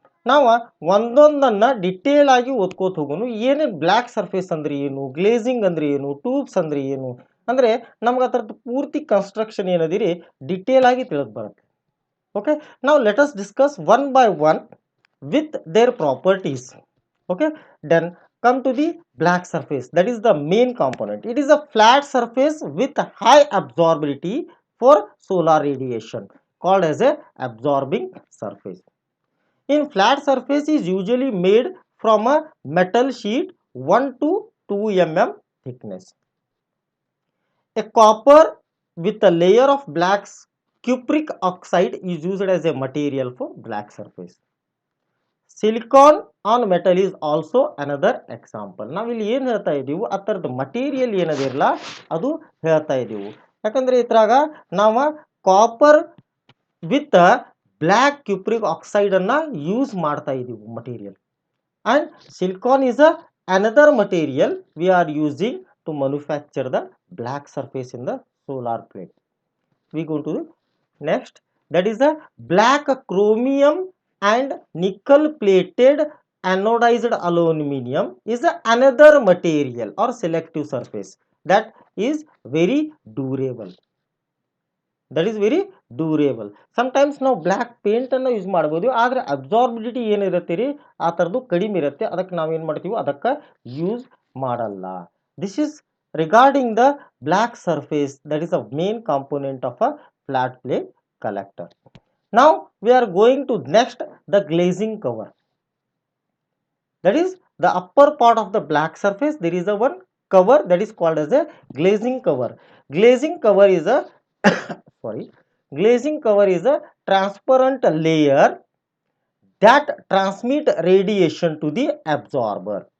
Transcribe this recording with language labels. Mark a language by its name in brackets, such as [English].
[Kannada] ನಾವು ಒಂದೊಂದನ್ನು ಡಿಟೇಲ್ ಆಗಿ ಓದ್ಕೋತ ಹೋಗೋನು. ಏನೇನು ಬ್ಲ್ಯಾಕ್ ಸರ್ಫೇಸ್ ಅಂದ್ರೆ ಏನು, ಗ್ಲೇಸಿಂಗ್ ಅಂದ್ರೆ ಏನು, ಟ್ಯೂಬ್ಸ್ ಅಂದ್ರೆ ಏನು ಅಂದರೆ ನಮ್ಗೆ ಅದರದ್ದು ಪೂರ್ತಿ ಕನ್ಸ್ಟ್ರಕ್ಷನ್ ಏನದಿರಿ ಡಿಟೇಲ್ ಆಗಿ ತಿಳಿದು ಬರುತ್ತೆ. [English] okay, [Kannada] ನಾವು [English] Let us discuss one by one with their properties. Okay, then come to the black surface, that is the main component. It is a flat surface with high absorbability for solar radiation, called as a absorbing surface. In flat surface is usually made from a metal sheet 1 to 2 mm thickness. A copper with a layer of black cupric oxide is used as a material for black surface. Silicon on metal is also another example. [Kannada] ನಾವು ಇಲ್ಲಿ ಏನು ಹೇಳ್ತಾ ಇದ್ದೀವಿ ಅದರದ material ಏನದಿರಲ್ಲ ಅದು ಹೇಳ್ತಾ ಇದ್ದೀವಿ. ಯಾಕಂದರೆ ಇದ್ರಾಗ ನಾವು copper with black cupric oxide ಅನ್ನ ಯೂಸ್ ಮಾಡ್ತಾ ಇದೀವಿ material. [English] And silicon is another material we are using to manufacture the black surface in the solar plate. We go to next, that is the black chromium and nickel plated anodized aluminum is another material or selective surface that is very durable. That is very durable. [Kannada] Sometimes ನಾವು black ಪೇಂಟನ್ನು use ಮಾಡ್ಬೋದು, ಆದರೆ ಅಬ್ಸಾರ್ಬಿಲಿಟಿ ಏನಿರುತ್ತೆ ರೀ ಆ ಥರದ್ದು ಕಡಿಮೆ ಇರುತ್ತೆ, ಅದಕ್ಕೆ ನಾವೇನು ಮಾಡ್ತೀವಿ ಅದಕ್ಕೆ ಯೂಸ್ ಮಾಡಲ್ಲ. [English] This is regarding the black surface, that is a main component of a flat plate collector. Now we are going to next the glazing cover. That is the upper part of the black surface. There is a one cover that is called as a glazing cover. Glazing cover is a sorry, glazing cover is a transparent layer that transmit radiation to the absorber.